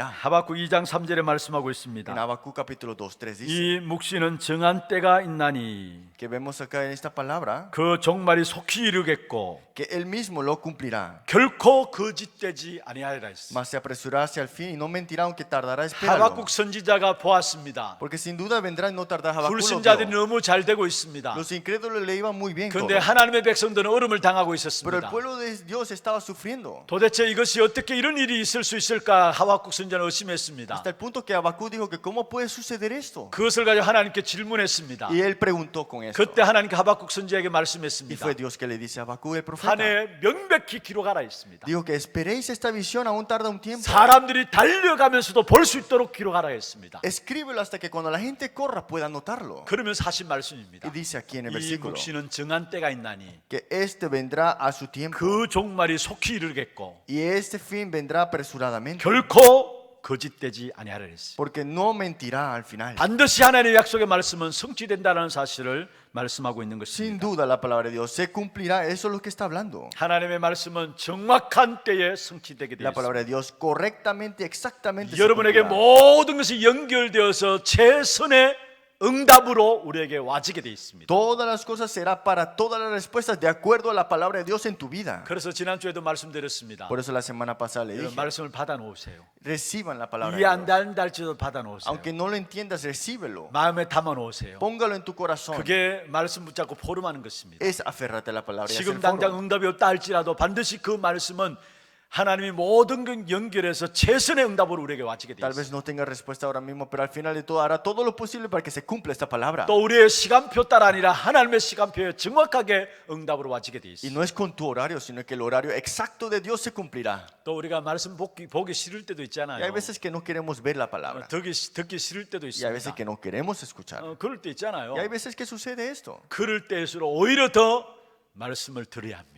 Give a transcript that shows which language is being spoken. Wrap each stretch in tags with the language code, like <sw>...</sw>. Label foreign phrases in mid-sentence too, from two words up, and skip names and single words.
<ko>하박국 2장 3절에 말씀하고 있습니다.</ko> <es>En Habacuc capítulo 2, 3 dice</es> <ko>이 묵시는 정한 때가 있나니</ko> <es>que vemos acá en esta palabra</es> <ko>그 종말이 속히 이르겠고</ko> <es>que él mismo lo cumplirá.</es> <ko>결코 거짓되지 아니하리라 했습니다.</ko> <es>Mas se apresurará hacia el fin y no mentirá aunque tardará, espéralo.</es> <ko>하박국 선지자가 보았습니다.</ko> <es>Porque sin duda vendrá y no tardará. Habacuc lo</es> <ko>불신자들이</ko> <es>vio.</es> <ko>너무 잘 되고 있습니다.</ko> <es>Los incrédulos le iban muy bien todo.</es> <ko>그런데 하나님의 백성들은 어려움을 당하고</ko> <es>Pero el</es> <ko>있었습니다.</ko> <es>pueblo de Dios estaba sufriendo.</es> <ko>도대체 이것이 어떻게 이런 일이 있을 수 있을까 하박국 선지자는 의심했습니다.</ko> <es>Hasta el punto que Habacuc dijo que ¿cómo puede suceder esto?</es> <ko>그것을 가지고 하나님께 질문했습니다.</ko> <es>Y él preguntó con esto.</es> <ko>그때 하나님께 하박국 선지자에게</ko> <es>Y</es> <ko>말씀했습니다.</ko> <es>fue Dios que le dice a Habacuc el profeta.</es> <ko>한해 명백히 기록하라 했습니다.</ko> <es>Dijo que esperéis esta visión, aún tarda un tiempo.</es> <ko>사람들이 달려가면서도 볼 수 있도록 기록하라 했습니다.</ko> <es>Escríbelo hasta que cuando la gente corra pueda notarlo.</es> <ko>그러면서 하신 말씀입니다.</ko> <es>Y dice aquí en el</es> <ko>이</ko> <es>versículo</es> <ko>묵시는 정한 때가 있나니</ko> <es>que este vendrá a su tiempo</es> <ko>그 종말이 속히 이르겠고</ko> <es>y este fin vendrá apresuradamente,</es> <ko>결코 거짓되지 아니하리라 했습니다.</ko> <es>porque no mentirá al final.</es> <ko>반드시 하나님의 약속의 말씀은 성취된다는 사실을 말씀하고 있는</ko> <es>Sin</es> <ko>것입니다.</ko> <es>duda la palabra de Dios se cumplirá, eso es lo que está hablando.</es> <ko>하나님의 말씀은 정확한 때에 성취되게 되어</ko> <es>La</es> <ko>있습니다.</ko> <es>palabra de Dios correctamente, exactamente se</es> <ko>여러분에게</ko> <es>cumplirá.</es> <ko>모든 것이 연결되어서 최선의 응답으로 우리에게 와지게 되어 있습니다.</ko> <es>Todas las cosas será para todas las respuestas de acuerdo a la palabra de Dios en tu vida.</es> <ko>그래서 지난주에도 말씀드렸습니다.</ko> <es>Por eso la semana pasada le</es> <ko>여러분</ko> <es>dije,</es> <ko>말씀을 받아 놓으세요.</ko> <es>reciban la palabra de</es> <ko>이해 안</ko> <es>Dios.</es> <ko>된다 할지라도 받아 놓으세요.</ko> <es>Aunque no lo entiendas, recíbelo.</es> <ko>마음에 담아 놓으세요.</ko> <es>Póngalo en tu corazón.</es> <ko>그게 말씀 붙잡고 포럼하는 것입니다.</ko> <es>Es aferrarte a la palabra y hacer</es> <ko>지금 당장</ko> <es>foro.</es> <ko>응답이 없다 할지라도 반드시 그 말씀은 하나님이 모든 걸 연결해서 최선의 응답으로 우리에게 와지게 되어</ko> <es>Tal</es> <ko>있습니다.</ko> <es>vez no tenga respuesta ahora mismo, pero al final de todo hará todo lo posible para que se cumpla esta palabra.</es> <ko>또 우리의 시간표 따라 아니라 하나님의 시간표에 정확하게 응답으로 와지게 되어</ko> <es>Y</es> <ko>있습니다.</ko> <es>no es con tu horario, sino que el horario exacto de Dios se cumplirá.</es> <ko>또 우리가 말씀 보기 싫을 때도</ko> <es>Y</es> <ko>있잖아요.</ko> <es>hay veces que no queremos ver la palabra.</es> <ko>듣기 싫을 때도</ko> <es>Y hay veces</es> <ko>있습니다.</ko> <es>que no queremos escuchar.</es> <ko>그럴 때 있잖아요.</ko> <es>Y hay veces que sucede esto.</es> <ko>그럴 때일수록 오히려 더 말씀을 들어야 합니다.</ko>